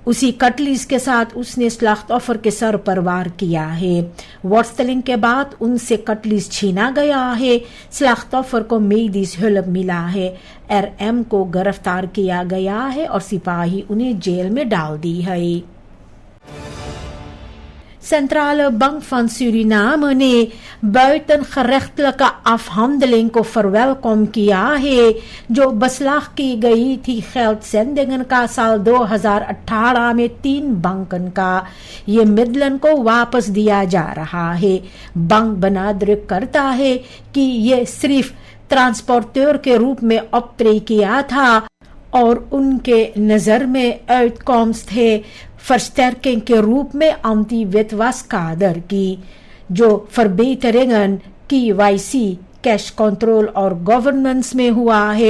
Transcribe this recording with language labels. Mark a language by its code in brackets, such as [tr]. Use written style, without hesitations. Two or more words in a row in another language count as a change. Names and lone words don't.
[hns] उसी कटलिस के साथ उसने स्लाख्तोफर के सर पर वार किया है। वॉर्स्टलिंग के बाद उनसे कटलिस छीना गया है। स्लाख्तोफर को मेडिस हुलब मिला है। RM को गिरफ्तार किया गया है और सिपाही उन्हें जेल में डाल दी है। [nl] Centrale Bank van Suriname [hns] ने [nl] buitengerechtelijke afhandeling [hns] को verwelkom किया है जो beslag की गई थी geldzendingen का साल 2018 में 3 banken का। ये मिडलन को वापस दिया जा रहा है। बैंक benadrukt करता है कि ये सिर्फ ट्रांसपोर्टर के रूप में ऑपरेट किया था और उनके नज़र में uitkomst थे versterking के रूप में anti-witwaskader की जो verbeteringen KYC [en] cash control [hns] और गवर्नेंस में हुआ है।